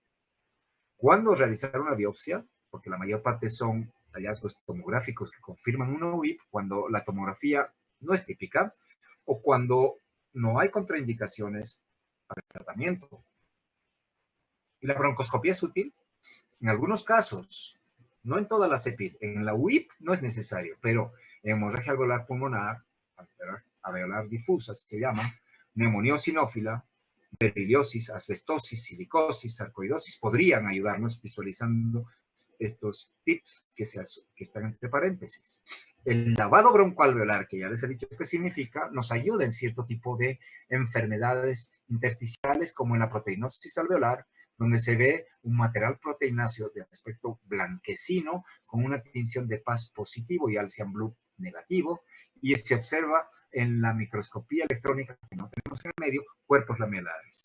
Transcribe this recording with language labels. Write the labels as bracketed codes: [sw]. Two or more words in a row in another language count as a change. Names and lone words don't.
[es] ¿Cuándo realizar una biopsia? Porque la mayor parte son hallazgos tomográficos que confirman una UIP, cuando la tomografía no es típica o cuando no hay contraindicaciones para el tratamiento. ¿Y la broncoscopia es útil? En algunos casos, no en todas las EPID, en la UIP no es necesario, pero en hemorragia alveolar pulmonar, alveolar difusa se llama, neumonía eosinófila, beriliosis, asbestosis, silicosis, sarcoidosis, podrían ayudarnos visualizando estos tips que están entre paréntesis. El lavado broncoalveolar, que ya les he dicho qué significa, nos ayuda en cierto tipo de enfermedades intersticiales, como en la proteinosis alveolar, donde se ve un material proteináceo de aspecto blanquecino con una tinción de PAS positivo y Alcian Blue negativo, y se observa en la microscopía electrónica, que no tenemos en el medio, cuerpos lamelares.